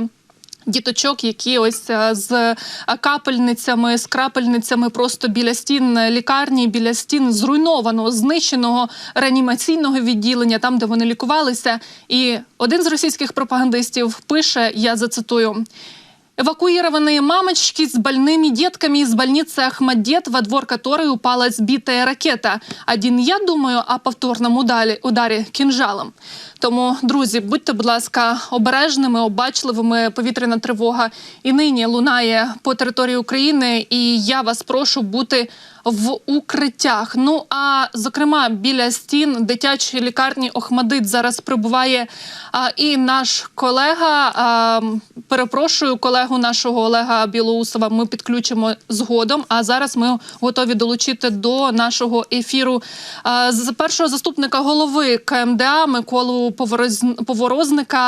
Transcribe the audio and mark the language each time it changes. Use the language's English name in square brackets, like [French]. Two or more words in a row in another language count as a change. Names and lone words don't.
[Ukrainian] Діточок, які ось з капельницями, з крапельницями просто біля стін лікарні, біля стін зруйнованого, знищеного реанімаційного відділення, там, де вони лікувалися. І один з російських пропагандистів пише, я зацитую: [Russian] «Эвакуированные мамочки с больными детками из больницы Ахмадит, во двор которой упала сбитая ракета. Один я думаю о повторном ударі кинжалом». [Ukrainian] Тому, друзі, будьте, будь ласка, обережними, обачливими. Повітряна тривога і нині лунає по території України, і я вас прошу бути в укриттях. Ну, а, зокрема, біля стін дитячої лікарні Охмадит зараз прибуває і наш колега, перепрошую, колегу нашого Олега Білоусова ми підключимо згодом, а зараз ми готові долучити до нашого ефіру з першого заступника голови КМДА Миколу Поворозника.